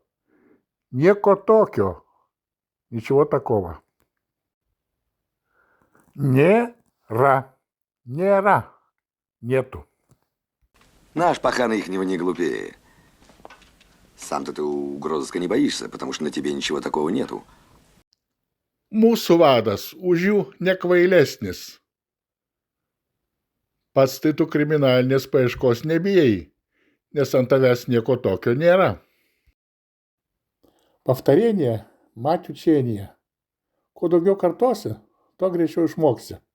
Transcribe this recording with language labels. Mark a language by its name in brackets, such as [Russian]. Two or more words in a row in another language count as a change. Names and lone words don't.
[Lithuanian] nieko tokio. [Russian] Ничего такого. [Lithuanian] Не-ра. Не-ра. Нету. [Russian] Наш пахан ихнего не глупее. Сам-то ты угрозыска не боишься, потому что на тебе ничего такого нету. [Lithuanian] Mūsų vadas už jų nekvailesnis. Pats tai tu kriminalinės paieškos nebijai, nes ant tavęs nieko tokio нера. [Russian] Повторение – мать учения. [Lithuanian] Kuo daugiau kartosi, tuo greičiau išmoksi.